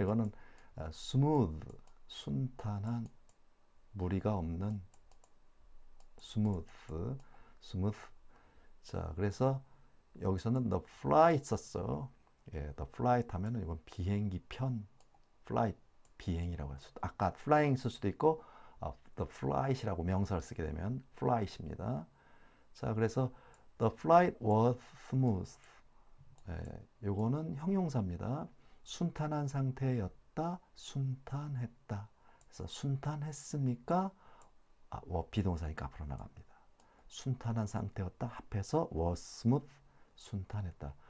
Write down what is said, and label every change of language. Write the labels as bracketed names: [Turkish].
[Korean] 이거는 smooth, 순탄한, 무리가 없는 smooth, smooth. 자, 그래서 여기서는 the flight 썼어. 예, the flight 하면은 이건 비행기 편, flight 비행이라고 할 수도. 아까 flying 쓸 수도 있고 the flight이라고 명사를 쓰게 되면 flight입니다. 자, 그래서 [English] the flight was smooth. [Korean] 예, 요거는 형용사입니다. 순탄한 상태였다, 순탄했다. 그래서 순탄했습니까? 비동사니까 앞으로 나갑니다. 순탄한 상태였다 합해서 [English] was smooth, [Korean] 순탄했다.